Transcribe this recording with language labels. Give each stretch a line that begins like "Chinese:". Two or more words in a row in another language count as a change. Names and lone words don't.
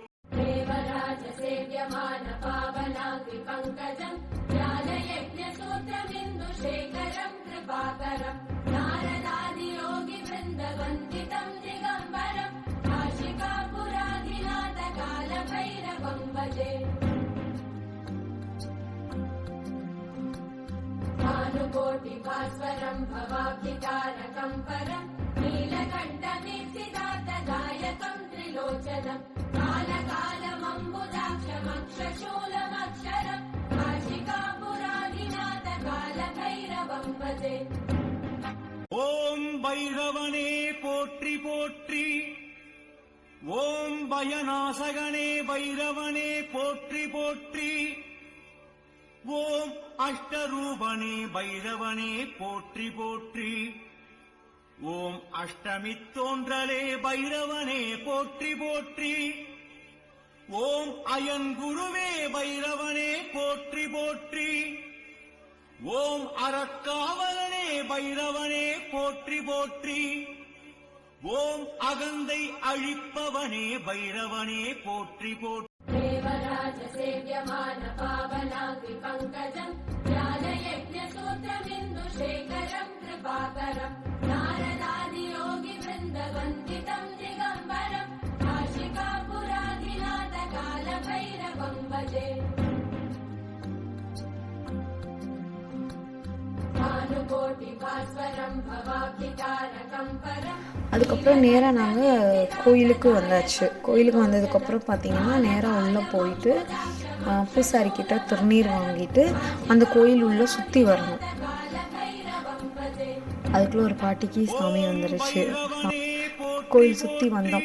Sanskrit: देवराज सेव्यमान पावनाङ्घ्रि पङ्कजं ज्ञानयज्ञ सूत्रमिन्दु शेखरं कृपाकरं नारदादि योगि वृन्द वन्दितं दिगम्बरं काशिकापुराधिनाथ कालभैरवं भजे. भानुकोटि भास्वरं भवाब्धितारकं परं नीलकण्ठमीर्तिदातदायकं त्रिलोचनं कालकालमम्बुजाक्षमक्षशूलमक्षरं काशिकापुरादिनाथ कालभैरवं भजे.
Tamil: ஓம் பைரவனே போற்றி போற்றி. ஓம் பயநாசகனே பைரவனே போற்றி போற்றி. ஓம் அஷ்டரூபனே பைரவனே போற்றி போற்றி. ஓம் அஷ்டமி தோன்றலே பைரவனே போற்றி போற்றி. ஓம் அயன் குருவே பைரவனே போற்றி போற்றி. ஓம் அறக்காவலனே பைரவனே போற்றி போற்றி. ஓம் அகந்தை அழிப்பவனே பைரவனே போற்றி போற்றி.
Sanskrit: देवराज सेव्यमान पावनाग्रि पङ्कजं ज्ञानयज्ञ सूत्रमिन्दु शेखरं कृपाकरं नारदादि योगि वृन्द वन्दितं दिगम्बरं काशिकापुरादिनाथ कालभैरवं भजे. भानुकोटि भास्वरं भवाब्धितारकं परं.
Tamil: அதுக்கப்புறம் நேராக நாங்கள் கோயிலுக்கு வந்தாச்சு. கோயிலுக்கு வந்ததுக்கப்புறம் பார்த்திங்கன்னா நேராக உள்ளே போயிட்டு பூசாரிக்கிட்ட திருநீர் வாங்கிட்டு அந்த கோயில் உள்ளே சுற்றி வரணும். அதுக்குள்ளே ஒரு பாட்டிக்கு சாமி வந்துருச்சு. கோயில் சுற்றி வந்தோம்.